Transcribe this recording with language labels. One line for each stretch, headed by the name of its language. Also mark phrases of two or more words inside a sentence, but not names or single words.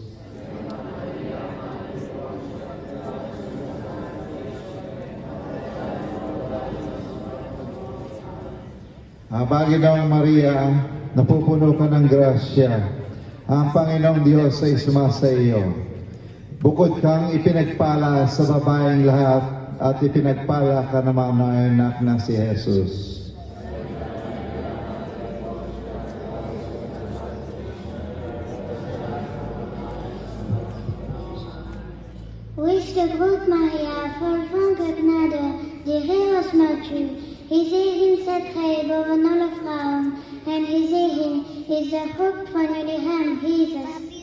Filipino: Ginoong Maria, napupuno ka ng grasya, ang Panginoong Diyos ay sumasa iyo. Bukod kang ipinagpala sa babaeng lahat at ipinagpala ka naman ng anak na si Jesus.
Dutch: Wiste groot Maria, vol van genade, de Heer is met u. Gezegend zijt gij boven alle vrouwen, en gezegend is de vrucht van uw lichaam, Jezus.